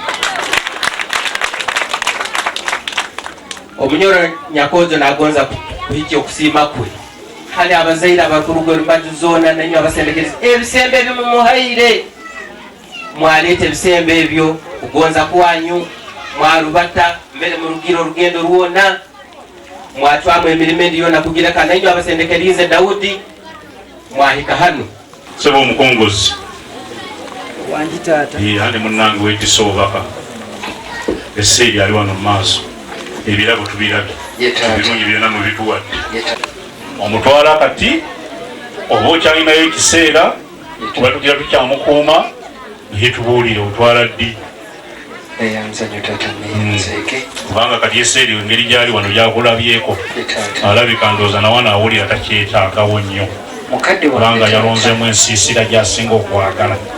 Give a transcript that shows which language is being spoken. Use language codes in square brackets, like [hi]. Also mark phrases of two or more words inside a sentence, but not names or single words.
[nyo] Omunyoro Nyakojo nagonza kuhiki okusiima kwe hali abazaire abakuruga olumbaju zoona nanyo abasendekezi ebisembe ebyo mumuhaire mwaleeta ebisembe ebyo kugonza kwanyu mwarubata mbere mu rugiro olugendo lwona mwatwamu emirimu endi yona kugireka nanyo abasendekerize Daudi mwahika hano. [lg] Sebo omukongozi wangi taata andi munnange wetisa obubaka eseeri ali wano mumaaso ebirabo tubirabye ebirungi byonna mubituwadde omutwala kati oba okyalinayo ekiseera kuba tugira tukyamukuuma yetubuulire otwala ddi kubanga kati eseeri engeri gyali wano gyakulabyeko alabika ndooza nawana awulira takyetaagawo nnyo kubanga yalonzemu ensiisira gyasinga okwagala